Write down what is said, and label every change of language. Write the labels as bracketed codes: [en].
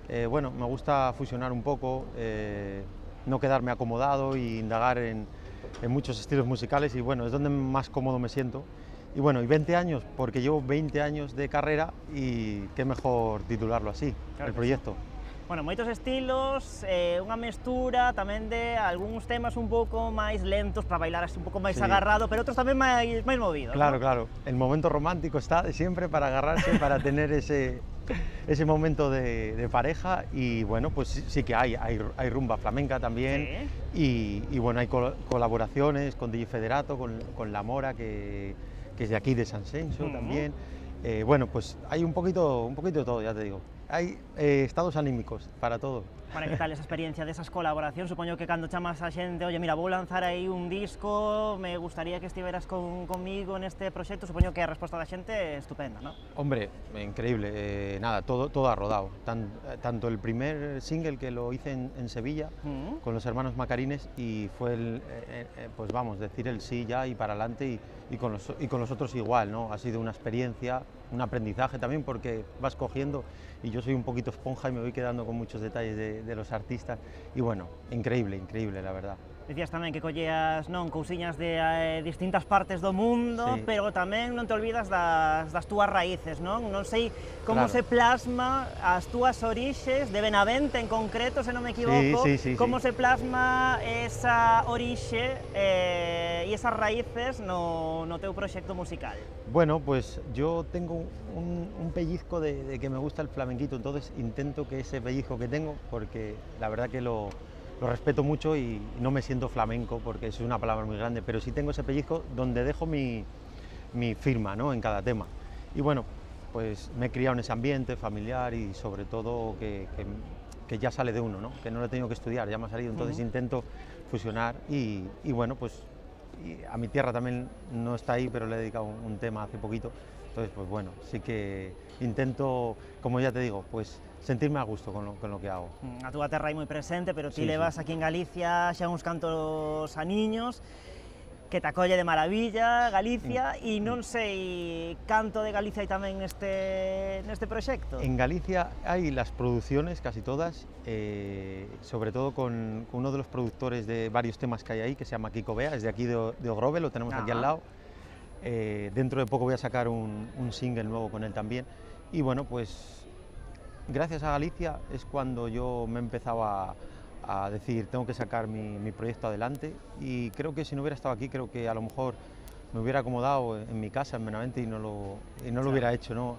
[es] Bueno, me gusta fusionar un poco, no quedarme acomodado y indagar en muchos estilos musicales y bueno, es donde más cómodo me siento. Y bueno, y 20 años, porque llevo 20 años de carrera y qué mejor titularlo así, claro, el proyecto. Sí. [gl] Bueno, moitos estilos, unha mestura tamén de algúns temas un pouco máis lentos para bailar así un pouco máis agarrado, pero outros tamén máis movidos. [es] Claro, ¿no? Claro, el momento romántico está siempre para agarrarse, para tener ese momento de pareja y bueno, pues sí que hay rumba flamenca también, sí. Y bueno, hay colaboraciones con DJ Federato, con La Mora, que es de aquí de San Xenxo también. Bueno, pues hay un poquito de todo, ya te digo. Hay estados anímicos para todo. [gl] Bueno, que tal esa experiencia desas colaboracións? Supoño que cando chamas a xente, oye, mira, vou lanzar aí un disco, me gustaría que estiveras conmigo neste proxecto, supoño que a resposta da xente é estupenda, ¿no? [es] Hombre, increíble, nada, todo ha rodado. Tanto el primer single que lo hice en Sevilla, con los hermanos Macarines, y fue pues vamos, decir el sí ya y para adelante, y con los otros igual, ¿no? Ha sido una experiencia, un aprendizaje también, porque vas cogiendo, y yo soy un poquito esponja y me voy quedando con muchos detalles de los artistas, y bueno, increíble, la verdad. [gl] Decías tamén que colleas cousiñas de distintas partes do mundo, sí, pero tamén non te olvidas das túas raíces, non? Non sei como se plasma as túas orixes, de Benavente en concreto, se non me equivoco, sí, como se plasma esa orixe e esas raíces no teu proxecto musical. [es] Bueno, pues yo tengo un pellizco de que me gusta el flamenquito, entonces intento que ese pellizco que tengo, porque la verdad que lo respeto mucho y no me siento flamenco porque es una palabra muy grande, pero sí tengo ese pellizco donde dejo mi firma, ¿no? En cada tema. Y bueno, pues me he criado en ese ambiente familiar y sobre todo que ya sale de uno, ¿no? Que no lo he tenido que estudiar, ya me ha salido, entonces intento fusionar y bueno, pues a mi tierra también no está ahí, pero le he dedicado un tema hace poquito, entonces pues bueno, sí que intento, como ya te digo, pues sentirme a gusto con lo que hago. [gl] A túa terra hai moi presente, pero ti levas aquí en Galicia xa uns cantos a niños, que te acolle de maravilla Galicia, e non sei canto de Galicia hai tamén neste proxecto. [es] En Galicia hai las producciones, casi todas, sobre todo con uno de los productores de varios temas que hay ahí, que se llama Kiko Bea, es de aquí de Ogrove, lo tenemos aquí al lado. Dentro de poco voy a sacar un single nuevo con él también, y bueno, pues gracias a Galicia es cuando yo me empezaba a decir, tengo que sacar mi proyecto adelante, y creo que si no hubiera estado aquí, creo que a lo mejor me hubiera acomodado en mi casa, en Benavente, y no lo hubiera hecho, ¿no?